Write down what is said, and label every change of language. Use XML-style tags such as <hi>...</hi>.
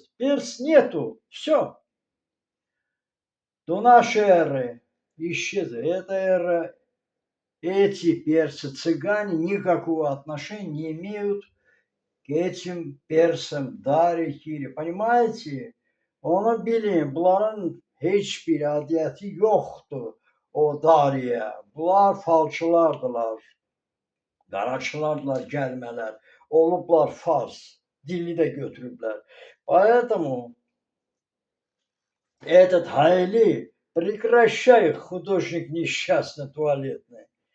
<ru>Перс нету, все. До нашей эры исчезли. Эта эра, эти персы, цыгане никакого отношения не имеют к этим персам, Дарье, Кире. Понимаете?</ru> <az>Ona bilin, bunların heç bir adiyyəti yoxdur o Dariyə. Bunlar falçılardılar, qaraçılardılar gəlmələr. Olublar Fars, dili də götürüblər.</az> <ru>Поэтому этот Хайли, прекращай, художник несчастный туалетный.</ru>